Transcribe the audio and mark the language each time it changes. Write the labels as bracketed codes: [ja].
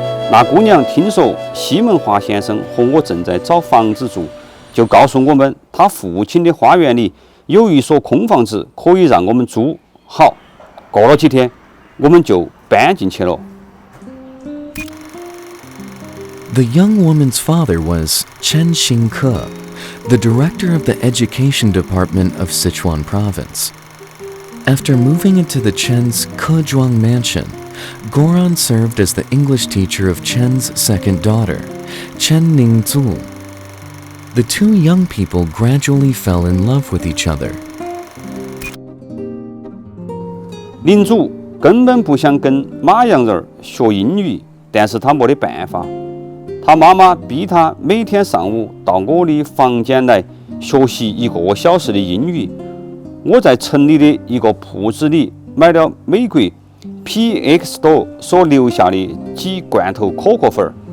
[zh] 那姑娘听说西门华先生和我正在找房子住，就告诉我们他父亲的花园里有一所空房子可以让我们租。好，过了几天，我们就搬进去了。 [en] The young woman's father was Chen Xingke, the director of the education department of Sichuan province. After moving into the Chen's Kezhuang mansion, Goran served as the English teacher of Chen's second daughter, Chen Ningzu. The two young people gradually fell in love with each other. [zh] 宁祖根本不想跟马洋人学英语，但是他没得办法。他妈妈逼他每天上午到我的房间来学习1个小时的英语。我在城里的一个铺子里买了美国 PX 多所留下的几罐头可可粉。